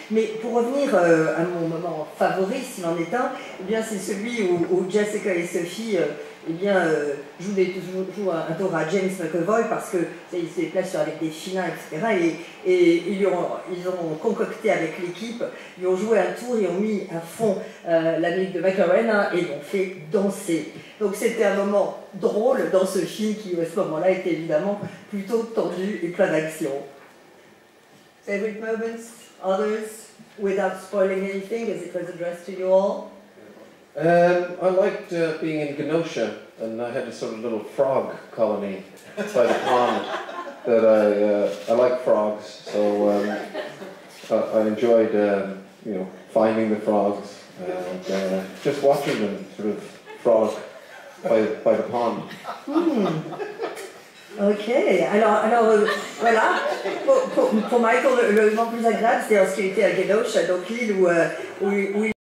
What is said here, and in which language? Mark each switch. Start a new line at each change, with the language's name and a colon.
French: Mais pour revenir à mon moment favori, s'il en est un, eh bien c'est celui où Jessica et Sophie jouent un tour à James McAvoy parce que ils se déplacent avec des filins, etc. Et ils ont concocté avec l'équipe, ils ont joué un tour, ils ont mis à fond la musique de Macarena et l'ont fait danser. Donc c'était un moment drôle dans ce film qui, à ce moment-là, était évidemment plutôt tendu et plein d'action.
English: Favorite moments, others, without spoiling anything, as it was addressed to you all? I liked being in Genosha, and I had a sort of little frog colony by the pond that I like frogs, so I enjoyed finding the frogs and just watching them sort of frog by the pond.
French: Ok, alors voilà, pour Michael, le moment plus agréable, c'était lorsqu'il était à Genosha, donc l'île où il